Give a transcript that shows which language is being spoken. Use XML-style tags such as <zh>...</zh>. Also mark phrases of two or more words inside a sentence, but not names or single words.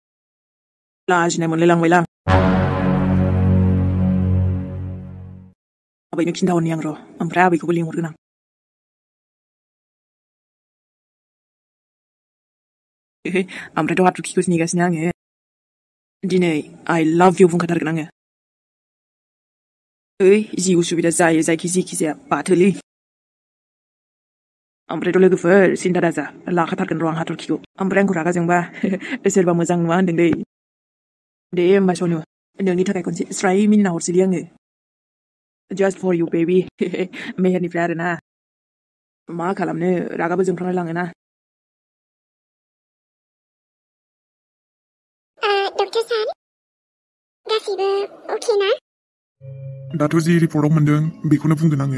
<brx>लाजिनाय मोनलायलांबायलां। आबैनो खिन्थाहरनि आं र' ओमफ्राय आबैखौबो लिंहरगोन आं। ओमफ्रायथ' हाथरखिखौसो नेगासिनो आङो। दिनै</brx> <en>I love you</en> <brx>बुंखाथारगोन आङो। ओइ जि उसुबिदा जायो जेखि जाया बाथोलै। ओमफ्रायथ' लोगोफोर सिन्था दाजा लाखाथारगोन र' आं हाथरखिखौ। ओमफ्राय आंखौ रागा जोंबा सोरबा मोजां नुवा होनदोंलै। दे होमबा सनु नोंनि थाखाय खनसे स्राय मिनिना हरसैलै आङो।</brx> <en>Just for you baby</en> <brx>मेहेरनिफ्राय आरोना। मा खालामनो रागाबो जोंफ्लांलाय लाङोना। डक्टर सार गासैबो अके ना? दाथ' जि रिपर्टआव मोनदों बेखौनो बुंगोन आङो।</brx>